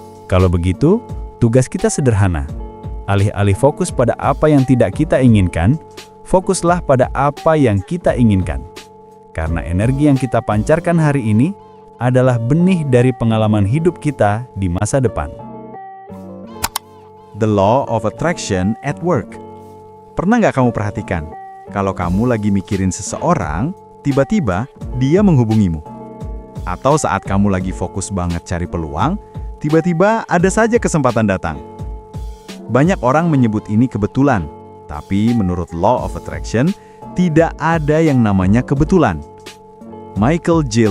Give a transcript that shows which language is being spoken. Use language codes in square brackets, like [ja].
[id] Kalau begitu, tugas kita sederhana. Alih-alih fokus pada apa yang tidak kita inginkan, fokuslah pada apa yang kita inginkan. Karena energi yang kita pancarkan hari ini adalah benih dari pengalaman hidup kita di masa depan. [en] The Law of Attraction at Work. [id] Pernah nggak kamu perhatikan, kalau kamu lagi mikirin seseorang, tiba-tiba dia menghubungimu? Atau saat kamu lagi fokus banget cari peluang, tiba-tiba ada saja kesempatan datang. Banyak orang menyebut ini kebetulan, tapi menurut Law of Attraction, tidak ada yang namanya kebetulan. Michael J.